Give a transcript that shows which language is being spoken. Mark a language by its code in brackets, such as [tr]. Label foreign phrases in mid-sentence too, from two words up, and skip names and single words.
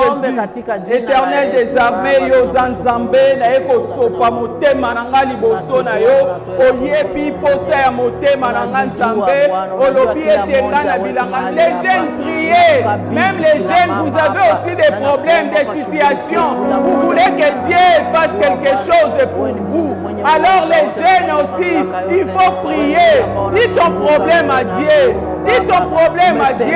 [fr] Éternel des armées, [ln] yo zanzambe na eko sopa motema nanga liboso na yo. Oyebi posa ya motema nanga nzambe. Olobi etenga na bilanga. [fr] Les jeunes priez. Même les jeunes, vous avez aussi des problèmes, des situations. Vous voulez que Dieu fasse quelque chose pour vous. Alors les jeunes aussi, il faut prier. Dis ton problème à Dieu. Dis ton problème à Dieu.